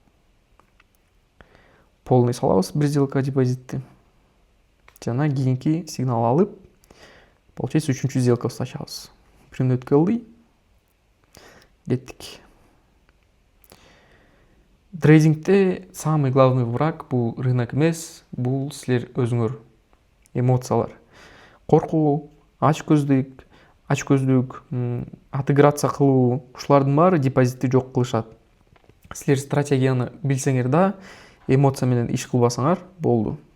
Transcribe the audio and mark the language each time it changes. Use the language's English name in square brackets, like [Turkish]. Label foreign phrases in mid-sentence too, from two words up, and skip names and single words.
[Kyrgyz] Полный салабыз бир сделка депозитти. Жана кийинки сигнал алып, получается үчүнчү сделкабызды ачабыз. 1 мүнөт кылды. Кеттик. Трейдингде [Russian] самый главный враг [Kyrgyz] бул рынок эмес, бул силер өзүңөр. Эмоциялар. Коркуу, ачкөздүк, отыграться кылуу, ушулардын баары депозитти жок кылышат. Силер стратегияны билсеңер да, эмоция менен иш кылбасаңар болду.